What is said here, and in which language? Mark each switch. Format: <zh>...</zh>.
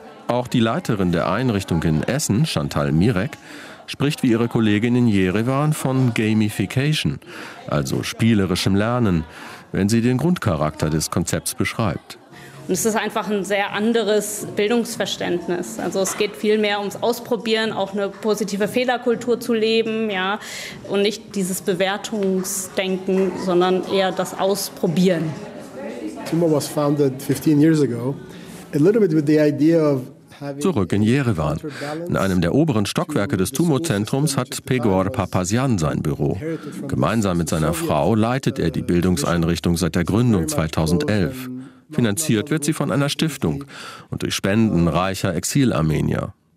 <de>Auch die Leiterin der Einrichtung in Essen, Chantal Mirek, spricht wie ihre Kollegin in Jerewan von Gamification, also spielerischem Lernen, wenn sie den Grundcharakter des Konzepts beschreibt. Und es ist einfach ein sehr anderes Bildungsverständnis. Also es geht viel mehr ums Ausprobieren, auch eine positive Fehlerkultur zu leben, ja, und nicht dieses Bewertungsdenken, sondern eher das Ausprobieren.</de> <en>Tumo was founded 15 years ago, a little bit with the idea of.</en> <de>Zurück in Jerewan. In einem der oberen Stockwerke des Tumorzentrums hat Pegor Papasyan sein Büro. Gemeinsam mit seiner Frau leitet er die Bildungseinrichtung seit der Gründung 2011. Finanziert wird sie von einer Stiftung und durch Spenden reicher Exil-Armenier.</de>